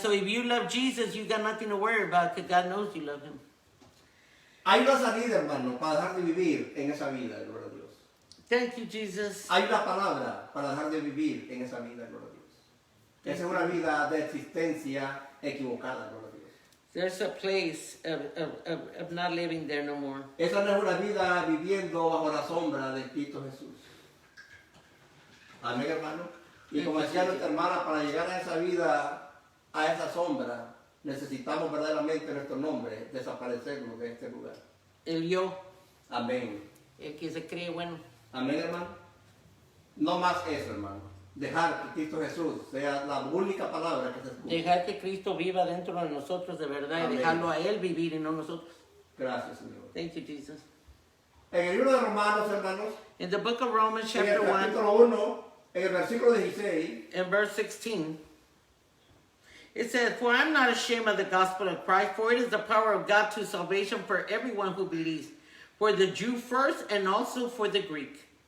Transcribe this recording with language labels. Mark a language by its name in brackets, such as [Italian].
[English] So if you love Jesus, you got nothing to worry about because God knows you love Him. [Spanish] Hay una salida, hermano, para dejar de vivir en esa vida, gloria a Dios. [English] Thank you, Jesus. [Spanish] Hay una palabra para dejar de vivir en esa vida, gloria a Dios. Esa es una vida de existencia equivocada, gloria a Dios. [English] There's a place of not living there no more. [Spanish] Esa no es una vida viviendo bajo la sombra de Cristo Jesús. Amén, hermano. Y como decía nuestra hermana, para llegar a esa vida, a esa sombra, necesitamos verdaderamente nuestro nombre desaparecernos de este lugar. El yo, Amén. el que se cree bueno. Amén, hermano. No más eso, hermano. Dejar que Cristo Jesús sea la única palabra que se escuche. Dejar que Cristo viva dentro de nosotros de verdad Amén. y dejarlo a Él vivir y no nosotros. Gracias, Señor. [English] Thank you, Jesus. [Spanish] En el libro de Romanos, hermanos, [English] In the book of Romans, [Spanish] en el [English] chapter 1, [Spanish] capítulo 1, en el versículo 16, [English] in verse 16, it says, "For I am not ashamed of the gospel of Christ, for it is the power of God to salvation for everyone who believes, for the Jew first and also for the Greek."